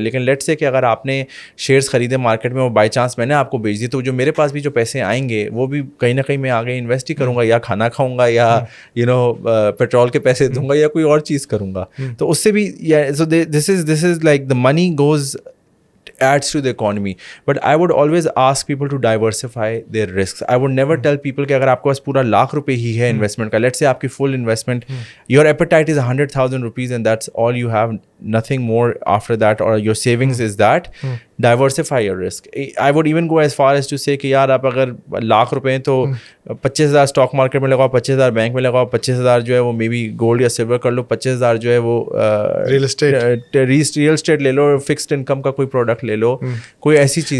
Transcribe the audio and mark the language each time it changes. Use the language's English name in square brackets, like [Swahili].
[Urdu] لیکن لیٹ سے کہ اگر آپ نے شیئرس خریدے مارکیٹ میں, وہ بائی چانس میں نے آپ کو بیچ دی, تو جو میرے پاس بھی جو پیسے آئیں گے وہ بھی کہیں نہ کہیں میں آگے انویسٹ ہی کروں گا, یا کھانا کھاؤں گا, یا پیٹرول کے پیسے دوں گا, یا کوئی اور چیز کروں گا. تو اس سے بھی [English] So this is like the money goes adds to the economy. But I would always ask people to diversify their risks. I would never tell people [Urdu] کہ اگر آپ کے پاس پورا لاکھ روپے ہی ہے انویسٹمنٹ کا, لیٹ سے آپ کی فل investment, [English] your appetite is 100,000 rupees and that's all you have, nothing more after that, or your savings is that, diversify your risk. I would even go as far as to say [Urdu] کہ یار آپ اگر لاکھ روپے ہیں تو 25,000 stock market میں لگاؤ, 25,000 bank میں لگاؤ, 25,000 جو ہے وہ مے بی گولڈ یا سلور کر لو, 25,000 جو ہے وہ ریئل اسٹیٹ لے لو, فکسڈ انکم کا کوئی پروڈکٹ لے لو, کوئی ایسی چیز.